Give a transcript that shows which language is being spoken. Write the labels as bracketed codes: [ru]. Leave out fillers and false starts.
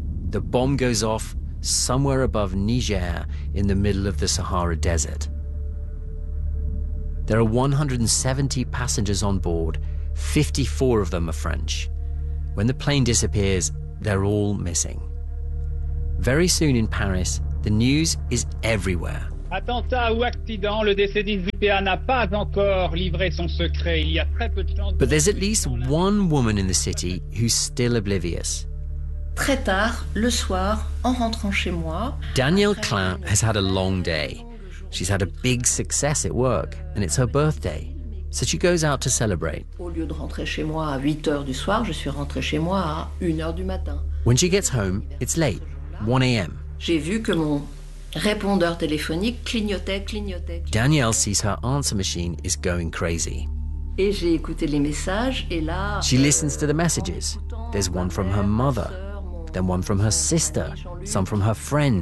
[en] The bomb goes off somewhere above Niger in the middle of the Sahara Desert. There are 170 passengers on board. 54 of them are French. When the plane disappears, they're all missing. Very soon in Paris, the news is everywhere. [fr] Attentat ou accident, le DC-10 UTA n'a pas encore livré son secret. Il y a très peu de chance. [en] But there's at least one woman in the city who's still oblivious. [fr] Très tard, le soir, en rentrant chez moi. [en] Danielle Klein has had a long day. She's had a big success at work, and it's her birthday. So she goes out to celebrate. [fr] Au lieu de rentrer chez moi à 8 heures du soir, je suis rentrée chez moi à 1 heure du matin. [en] When she gets home, it's late, 1 a.m. [fr] J'ai vu que mon répondeur téléphonique clignotait. [en] Danielle sees her answer machine is going crazy. [fr] Et j'ai écouté les messages, et là... [en] She listens to the messages. There's one from her mother, then one from her sister, some from her friends.